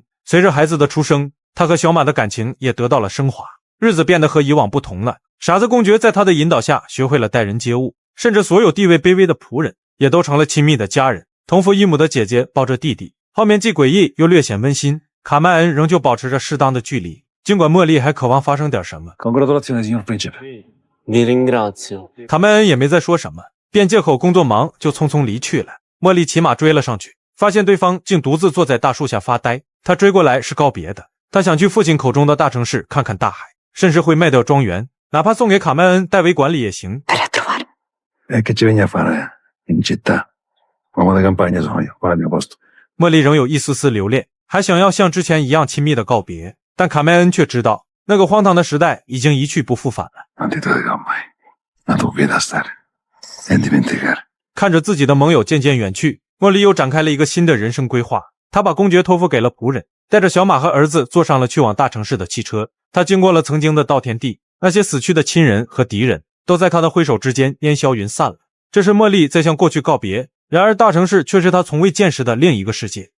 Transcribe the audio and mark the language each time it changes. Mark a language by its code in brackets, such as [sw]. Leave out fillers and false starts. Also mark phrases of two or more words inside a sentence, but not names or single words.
[zh] 随着孩子的出生，她和小马的感情也得到了升华，日子变得和以往不同了。傻子公爵在她的引导下学会了待人接物，甚至所有地位卑微的仆人也都成了亲密的家人。同父异母的姐姐抱着弟弟，画面既诡异又略显温馨。卡麦恩仍旧保持着适当的距离，尽管茉莉还渴望发生点什么。 [it] Congratulazioni, signor principe. Vi ringrazio. [zh] 卡麦恩也没再说什么，便借口工作忙就匆匆离去了。茉莉骑马追了上去，发现对方竟独自坐在大树下发呆。他追过来是告别的，他想去父亲口中的大城市看看大海，甚至会卖掉庄园，哪怕送给卡麦恩代为管理也行。 [it] Che ci vieni a fare in città? Uomo di campagna sono io, qua al mio posto. [zh] 茉莉仍有一丝丝留恋，还想要像之前一样亲密的告别，但卡麦恩却知道，那个荒唐的时代已经一去不复返了。 [it] Non ti toglierò mai la tua vita stare e dimenticare. [zh] 看着自己的盟友渐渐远去，茉莉又展开了一个新的人生规划。她把公爵托付给了仆人，带着小马和儿子坐上了去往大城市的汽车。她经过了曾经的稻田地，那些死去的亲人和敌人都在她的挥手之间烟消云散了。这是茉莉在向过去告别，然而大城市却是她从未见识的另一个世界。